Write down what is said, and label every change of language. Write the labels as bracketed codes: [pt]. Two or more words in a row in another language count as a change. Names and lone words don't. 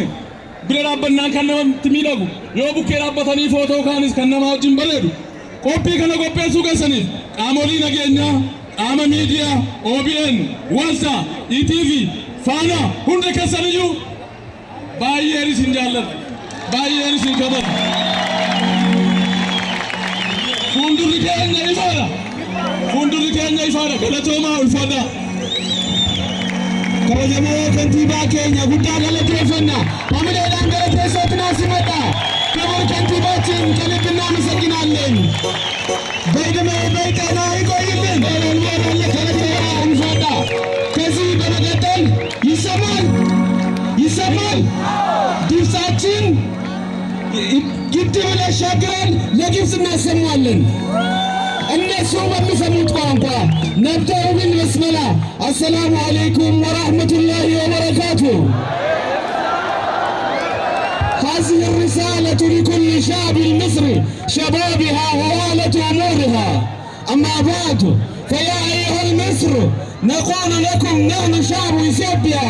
[om] Bira dhaabbannaan kan namatti miidhagu yoo bukkee dhaabbatanii footoo kaanis kan nama wajjin bareedu qophii kana qopheessuu keessaniif qaamolee nageenyaa qaama miidiyaa OBN Walsa ETV Faana hunda keessaniyyuu baay'een isin jaalladha baay'een isin kabaju fuuldurri keenya ifaadha galatoomaa ulfaadha. Kabajamoo kantiibaa keenya guddaa galateeffanna hamileedhaan galateessootti naasimadha [am] ክቡር ከንቲባችን ከልብ እናመሰግናለን። በዕድሜ በጤና ይቆይልን። እንፋዳ ከዚህ በመቀጠል ይሰማል ድምፃችን ግድብ ያሻግራል ለግብፅ እናሰማለን። እነሱ በሚሰሙት ቋንቋ ነብተው [ar] بالبسملة السلام عليكم ورحمة الله وبركاته. هذه الرسالة لكل شعب المصري شبابها ووالة أمورها. أما بعد فيا أيها المصر نقول لكم نحن شعب إثيوبيا